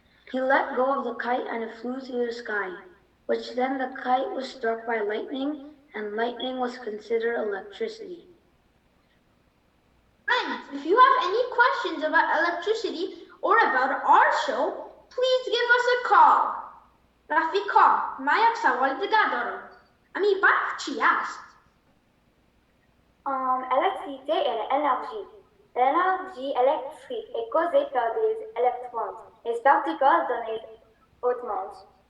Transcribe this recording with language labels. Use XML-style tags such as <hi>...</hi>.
<en>He let go of the kite and it flew through the sky, which then the kite was struck by lightning, and lightning was considered electricity. Friends, if you have any questions about electricity or about our show, please give us a call.</en> <fa>رفیقا، من یک سوال دیگر دارم. امی برق چی است؟</fa> <fr>L'électricité est l'énergie. L'énergie électrique est causée par des électrons, des particules dans les atomes.</fr>